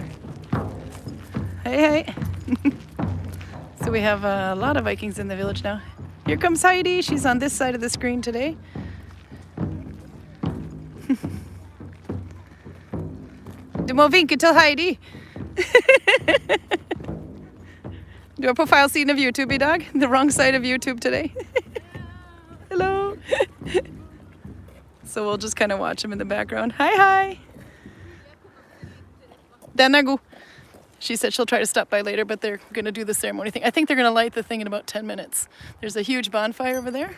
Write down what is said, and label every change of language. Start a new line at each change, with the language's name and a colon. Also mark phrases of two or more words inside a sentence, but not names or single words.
English: Hey, hey. So we have a lot of Vikings in the village now. Here comes Heidi. She's on this side of the screen today.
Norwegian: Du må vinke til Heidi. Du har på feil siden av YouTube I dag.
English: The wrong side of YouTube today. Hello. So we'll just kind of watch him in the background. Hi, hi.
Norwegian: Den er god.
English: She said she'll try to stop by later, but they're going to do the ceremony thing. I think they're going to light the thing in about 10 minutes. There's a huge bonfire over there.